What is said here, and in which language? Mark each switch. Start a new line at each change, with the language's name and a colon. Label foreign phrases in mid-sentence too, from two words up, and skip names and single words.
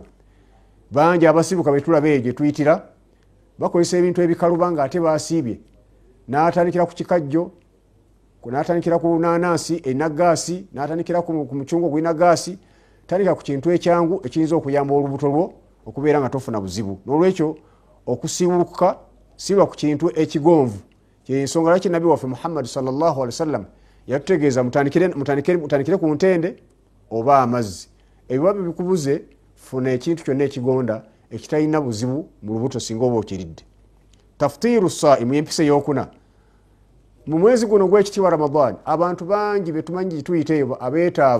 Ganda: Bangi abasiibuka betulaba egyo tuyitira bakozesa ebintu ebikaluba nga ate basiibye n'atandikira ku kikajjo n'atandikira ku nanansi enagaasi n'atandikira ku mucungwa gwina gaasi tandika ku kintu ekyangu ekiyinza okuyamba olubuto lwo okubeera nga tofuna buzibu. N'olwekyo okusiibuluka siba ku kintu ekigonvu kyensonga lwaki nabbi waffe Muhammad
Arabic: صلى الله عليه وسلم
Ganda: yatutegeeza mutandikire ku ntende oba amazzi. Ebiba bikubuze funa ekintu kyonna ekigonda ekitalina buzibu mu lubuto singa oba okiridde.
Arabic: تفطير الصائم
Ganda: empisa ey'okuna. Mu mwezi guno gw'ekitiibwa Ramadan abantu bangi betumanyi tuyiteyo abeetaavu.